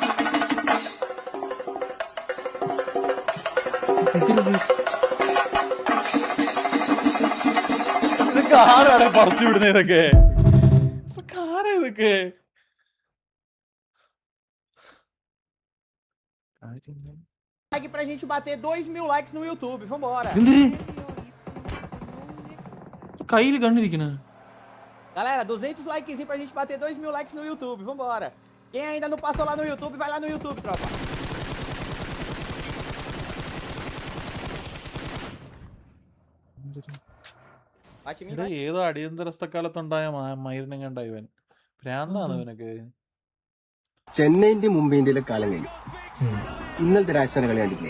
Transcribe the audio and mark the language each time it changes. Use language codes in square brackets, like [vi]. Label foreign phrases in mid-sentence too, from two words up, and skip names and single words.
[ml] ആരാണ് പറിച്ചു വിടുന്ന ഇതൊക്കെ? ഇതൊക്കെ [pt] Like pra gente bater 2.000 likes no YouTube, vambora. [ml] കയ്യിൽ കണ്ടിരിക്കണ [pt] Galera, 200 likezinho pra gente bater 2.000 likes no YouTube, vambora. Quem ainda não passou lá no YouTube, vai lá no YouTube, tropa. [ml] ഏതോ അടിയന്തരസ്ഥക്കാലത്തുണ്ടായ മൈരനും കണ്ട ഇവൻ ഭ്രാന്താണ് ഇവനൊക്കെ. ചെന്നൈന്റെ മുംബൈന്റെ കാലം കഴിഞ്ഞു. ഇന്നലത്തെ രാജസ്ഥാൻ കളി കണ്ടില്ലേ?